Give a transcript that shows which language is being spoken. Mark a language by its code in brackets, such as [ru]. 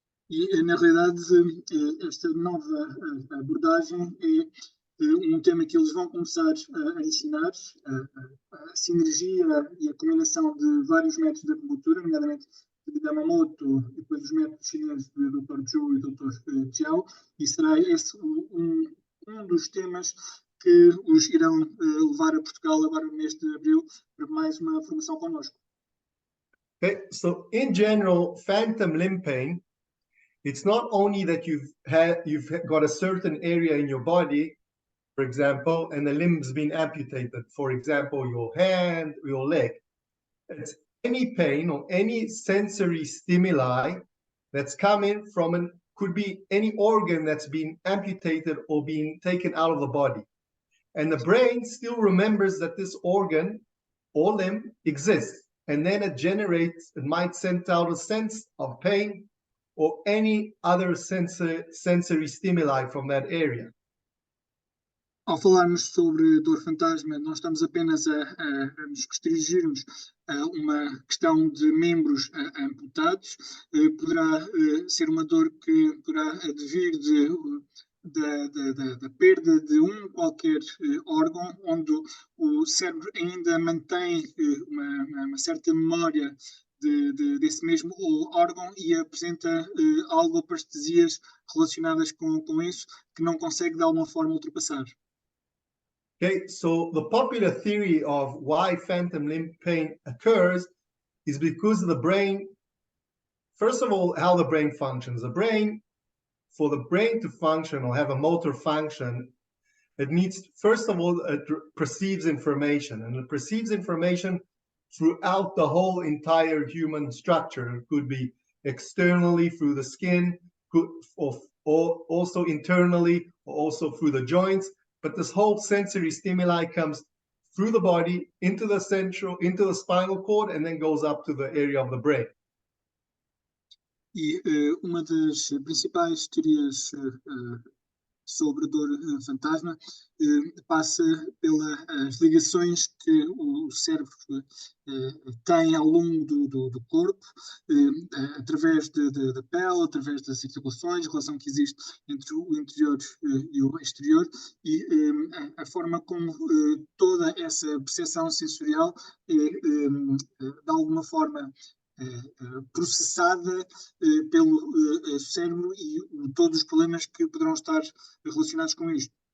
[pt] E, na realidade, esta nova abordagem é tema que eles vão começar a ensinar, a sinergia e a combinação de vários métodos de acupuntura, nomeadamente de Yamamoto e depois os métodos chineses do Dr. Zhu e do Dr. Jiao, e será esse um dos temas que os irão levar a Portugal agora no mês de abril para mais uma formação connosco. [en] Okay, so in general, phantom limb pain, it's not only that you've got a certain area in your body, for example, and the limb's been amputated, for example, your hand, your leg. It's any pain or any sensory stimuli that's coming from could be any organ that's been amputated or being taken out of the body. And the brain still remembers that this organ or limb exists. And then it might send out a sense of pain or any other sensory stimuli from that area. [pt] Ao falarmos sobre dor fantasma, não estamos apenas a nos restringirmos a uma questão de membros amputados. Poderá ser uma dor que poderá advir da perda de qualquer órgão, onde o cérebro ainda mantém uma certa memória desse mesmo órgão e apresenta algo parestesias relacionadas com isso que não consegue de alguma forma ultrapassar. [en] Okay, so the popular theory of why phantom limb pain occurs is because the brain, first of all, how the brain functions. For the brain to function or have a motor function, it needs, first of all, it perceives information, and it perceives information throughout the whole entire human structure. It could be externally through the skin, or also internally, or also through the joints. But this whole sensory stimuli comes through the body, into the spinal cord, and then goes up to the area of the brain. [pt] E uma das principais teorias sobre dor fantasma passa pelas ligações que o cérebro tem ao longo do corpo, através da pele, através das articulações, a relação que existe entre o interior e o exterior, e a forma como toda essa percepção sensorial é, de alguma forma, processada pelo cérebro e todos os problemas que poderão estar relacionados com isto.